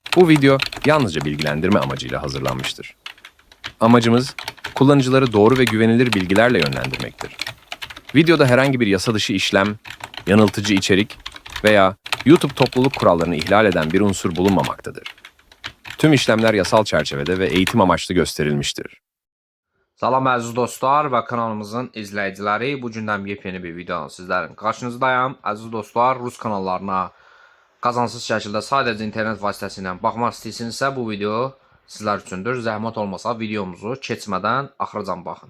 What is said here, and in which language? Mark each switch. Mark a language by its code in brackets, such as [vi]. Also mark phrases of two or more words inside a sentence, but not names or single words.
[tr] Bu video yalnızca bilgilendirme amacıyla hazırlanmıştır. Amacımız, kullanıcıları doğru ve güvenilir bilgilerle yönlendirmektir. Videoda herhangi bir yasa dışı işlem, yanıltıcı içerik veya YouTube topluluk kurallarını ihlal eden bir unsur bulunmamaktadır. Tüm işlemler yasal çerçevede ve eğitim amaçlı gösterilmiştir. [az] Salam əziz dostlar və kanalımızın izləyiciləri. Bu gündən yepyeni bir video sizlərin qarşınızdayım. Əziz dostlar, Rus kanallarına qazansız şəkildə sadəcə internet vasitəsilə baxmaq istəyirsinizsə, bu video sizlər üçündür. Zəhmət olmasa videomuzu keçmədən axıracan baxın.